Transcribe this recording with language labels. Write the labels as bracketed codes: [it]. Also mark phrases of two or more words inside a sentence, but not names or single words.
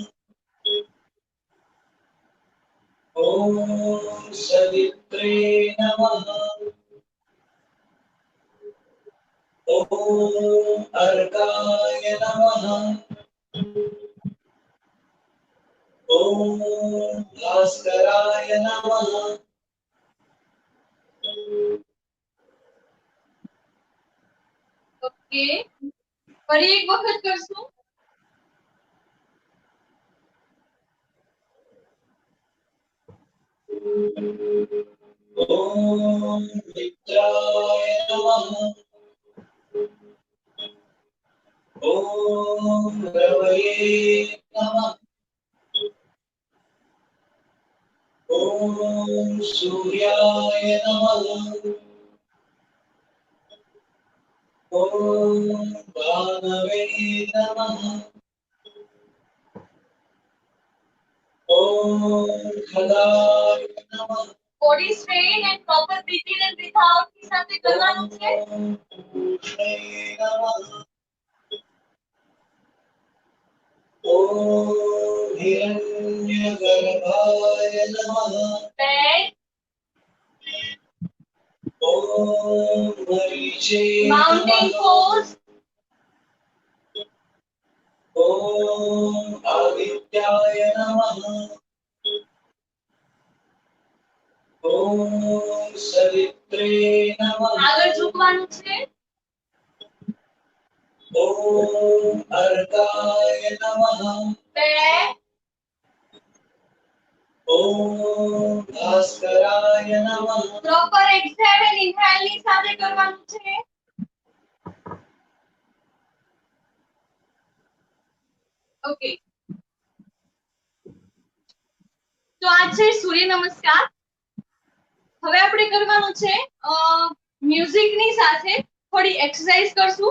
[sa] ओम सवित्रे नमः। ओम अर्काय नमः। ओम भास्कराय नमः। [gu] ઓકે ફરી એક વખત કરશું. [sa] ओम मित्राय नमः। ओम रवये नमः। ओम सूर्याय नमः। ओम भानवे नमः। ओम खगाय नमः। [en] Body straight and proper breathe in and breathe out [gu] ની સાથે કરવાનું છે. [sa] ओम कृष्णे नमः। ओम हिरण्यगर्भाय नमः। [en] Back. [sa] ओम मरीचे [en] Mountain [sa] नमः। [en] pose. [sa] ओम आदित्याय नमः। ओम सवित्रे नमः। [gu] આગળ ઝૂકવાનું છે. [sa] ओम अर्काय नमः। [en] Back. [sa] ओम भास्कराय नमः। [en] Proper exhale and inhale [gu] ની સાથે કરવાનું છે. ઓકે તો આ છે સૂર્ય નમસ્કાર. હવે આપણે કરવાનું છે મ્યુઝિક ની સાથે થોડી એક્સરસાઇઝ કરશું.